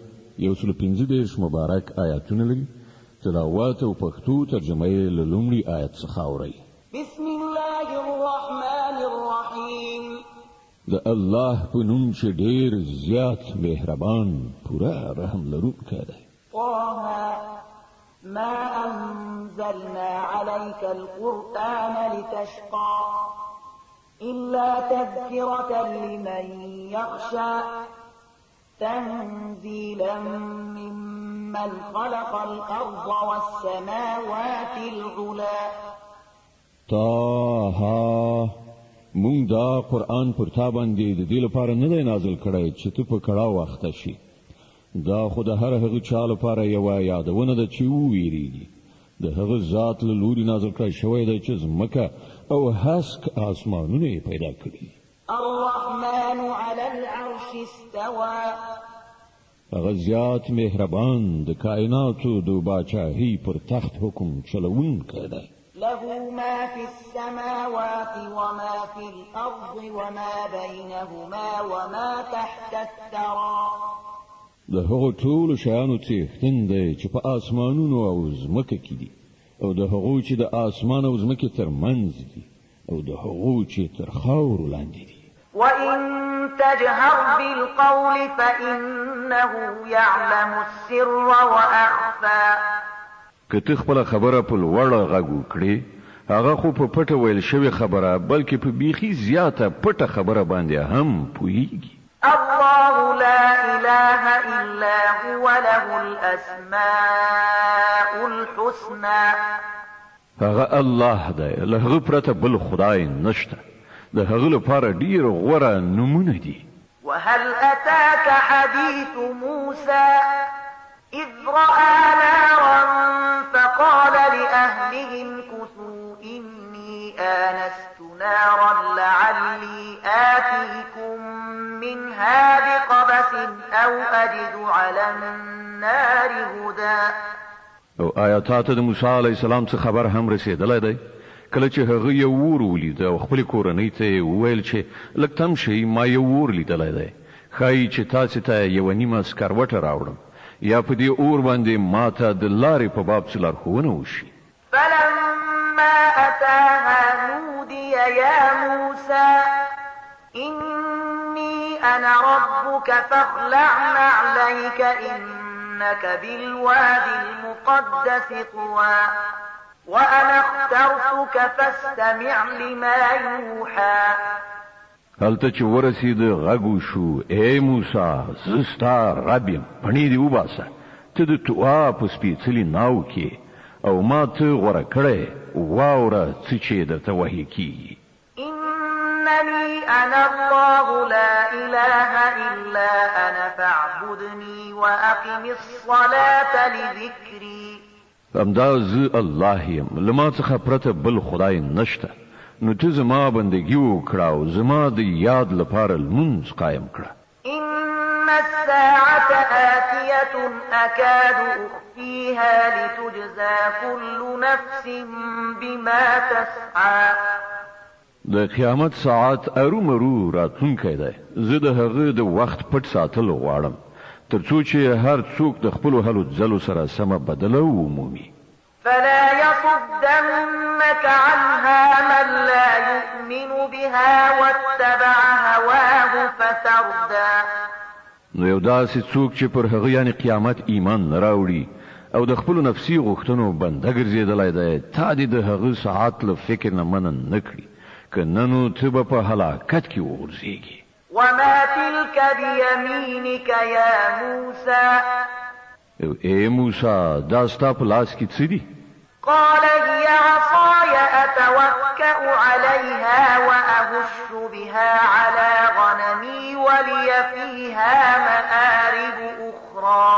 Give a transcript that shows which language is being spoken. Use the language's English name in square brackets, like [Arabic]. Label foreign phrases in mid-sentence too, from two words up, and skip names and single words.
[Pashto] 115 مبارک آیاتونه لري. تلاوت او پښتو ترجمه یې له لومړي آیت څخه اورئ. [Arabic] بسم الله الرحمن الرحیم. [Pashto] د الله په نوم چې ډېر زیات مهربان پوره رحم لرونکی دی. [Arabic] طه ما أنزلنا عليك القرآن لتشقى إلا تذكرة لمن يخشى تنزيلا ممن خلق الأرض والسماوات العلى. [Pashto] طه مونږ دا قرآن پر تا باندې د دې لپاره نه دی نازل کړی چې ته په کړه وخته شي. دا خو د هر هغه چا لپاره یوه یادونه ده چې وویریږي. د هغه ذات له لوري نازل کړی شوی دی چې ځمکه او هسک آسمانونه یې پیدا کړي. [Arabic] الرحمن على العرش استوى. [Pashto] هغه زیات مهربان د کائناتو د باچاهۍ پر تخت حکم چلوونکی دی. [Arabic] له ما في السماوات وما في الأرض وما بينهما وما تحت الثرى. [Pashto] د هغو ټولو شیانو څښتن دی چې په آسمانونو او ځمکه کې دي، او د هغو چې د آسمان او ځمکې ترمنځ دي، او د هغو چې تر خاورو لاندې دي. [Arabic] وَإِن تَجْهَرْ بِالْقَوْلِ فَإِنَّهُ يَعْلَمُ السِّرَّ وَأَخْفَى. [Pashto] که ته خپله خبره په لوړه غږ وکړې، هغه خو په پټه ویل شوې خبره بلکې په بیخي زیاته پټه خبره باندې هم پوهیږي. [Arabic] الله لا إله إلا هو له الأسماء الحسنى. [Pashto] هغه الله دی، له هغه پرته بل خدای نشته. د هغه لپاره ډیر غوره نومونه دي. [Arabic] وهل أتاك حديث موسى إذ رأى نارا فقال لأهلهم كثوا إني آنست نارا لعلي آتيكم منها بقبس أو أجد على النار هدى. [Pashto] او آیاتات د موسی [Arabic] علیه السلام [Pashto] څخه خبر هم رسیدلی دی. کله چې هغه یو اور ولید او خپل کورنۍ ته وویل چې لږ تم شئ، ما یو اور لیدلی دی، ښایي چې تاسې ته یوه نیمه سکروټه راوړم یا په دې اور باندې ما ته د لارې په باب څه لارښوونه وشي. [Arabic] فلما أتاها نودي يا موسى إني أنا ربك فاخلع نعليك إنك بالواد المقدس طوى وأنا اخترتك فاستمع لما يوحى. [Pashto] هلته چې ورسېده غږ وشو، ای موسی زه ستا رب یم، پڼې دې وباسه، ته د طوعا په سپېڅلي ناو کې او ما ته غوره کړی، واوره څه چې درته وحي کېږي. [Arabic] إنني أنا الله لا إله إلا أنا فاعبدني وأقم الصلاة لذكري. [Pashto] همدا زه الله یم، له ما څخه پرته بل خدای نشته، نو ته زما بندگی وکړه او زما د یاد لپاره لمونځ قایم کړه. [Arabic] إن الساعة آتية أكاد أخفيها لتجزى كل نفس بما تسعى. [Pashto] د قیامت ساعت ارومرو راتلونکی دی. زه د هغه د وخت پټ ساتل غواړم تر څو چې هر څوک د خپلو هلو ځلو سره سمه بدله ومومي. [Arabic] فلا يصدنك عنها من لا يؤمن بها واتبع هواه فتردى. [Pashto] نو یو داسې څوک چې پر هغه یعنی قیامت ایمان نه راوړي او د خپلو نفسي غوښتنو بنده ګرځېدلی دی، تا دې د هغه ساعت له فکر نه منع نه کړي، که نه نو ته به په هلاکت کې وغورځېږي. [Arabic] وما تلك بيمينك يا موسى. [Pashto] ای موسی دا ستا په لاس کې څه دي؟ [Arabic] قال هي عصاي أتوكأ عليها وأهش بها على غنمي ولي فيها مآرب أخرى.